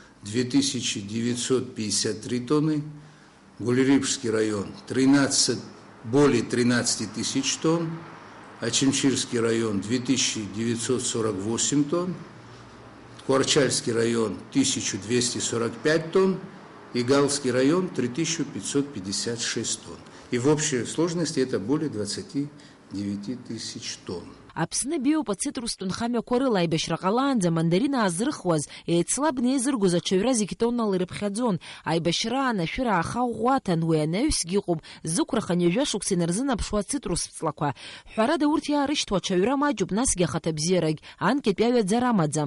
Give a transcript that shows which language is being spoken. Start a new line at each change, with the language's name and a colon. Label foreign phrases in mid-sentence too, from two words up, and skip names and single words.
Russian: 2953 тонны, Гулерипский район более 13 тысяч тонн, Ачимчирский район 2948 тонн, Куарчальский район 1245 тонн, и Галский район 3556 тонн. И в общей сложности это более 29 тысяч тонн.
Abkhazian: Аԥсны биоуп ацитрустә нхамҩақәа рыла аибашьра ҟалаанӡа мандарина аазрыхуаз, еицлабны еизыргоз аҽаҩра зегь тоннала ирыԥхьаӡон. Аибашьра анашәыра ахаӷәӷәаҭан, уи анаҩсгьы ыҟоуп зықәрахан ҩажәа шықәса инарзынаԥшуа ацитрус ҵлақәа. Ҳәарада урҭ иаарышьҭуа аҽаҩра маҷуп, насгьы ахаҭабзиарагь анкьатәи аҩаӡара амаӡам.